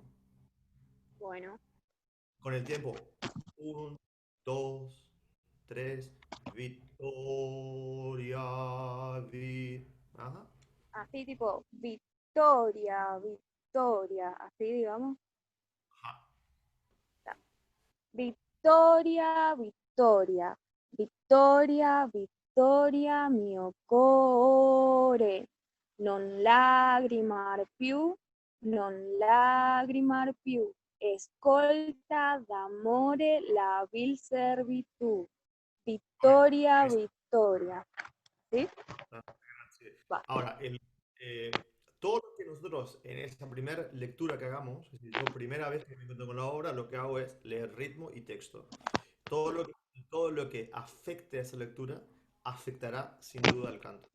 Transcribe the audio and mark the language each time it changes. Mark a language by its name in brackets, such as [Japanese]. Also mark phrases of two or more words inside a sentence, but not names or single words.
[Spanish] bueno. Con el tiempo. 1, 2, 3. Victoria, Ajá. Así tipo, victoria, victoria. Así digamos. Ajá. [Italian] Vittoria, vittoria, vittoria, vittoria, mio cuore. Non lagrimar più, non lagrimar più. Ascolta d'amore la vil servitù. Vittoria, [Spanish] Eso. [Italian] vittoria. ¿Sí? [Spanish] Sí. Va. Ahora, todo lo que nosotros en esta primera lectura que hagamos, es decir, yo primera vez que me encuentro con la obra, lo que hago es leer ritmo y texto. Todo lo que afecte a esa lectura afectará sin duda al canto.